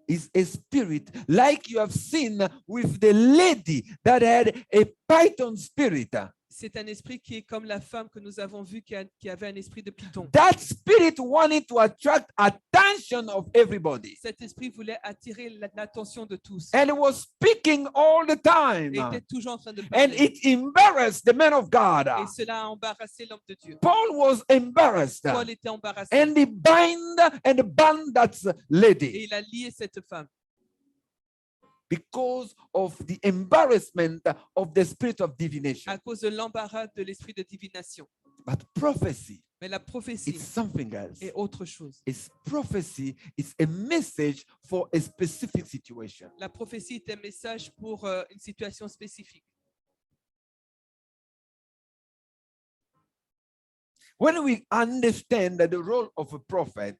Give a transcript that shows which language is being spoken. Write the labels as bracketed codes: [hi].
[en] is a spirit like you have seen with the lady that had a python spirit. [fr] c'est un esprit qui est comme la femme que nous avons vue qui avait un esprit de python. [en] That spirit wanted to attract attention of everybody. [fr] Cet esprit voulait attirer l'attention de tous. [en] And it was speaking all the time. [fr] Et était toujours en train de [en] And [fr] parler. [en] it embarrassed the man of God. [fr] Et cela a embarrassé l'homme de Dieu. [en] Paul was embarrassed. [fr] Paul était embarrassé. [en] And he banned that [fr] Et [en] lady [fr] il a lié cette femme [en] because of the embarrassment of the spirit of divination. [fr] à cause de l'embarras de l'esprit de divination. [en] But prophecy [fr] Mais la prophétie [en] it's something else. [fr] est autre chose. [en] It's prophecy, it's a message for a specific situation. [fr] La prophétie est un message pour une situation spécifique. [en] When we understand the role of a prophet,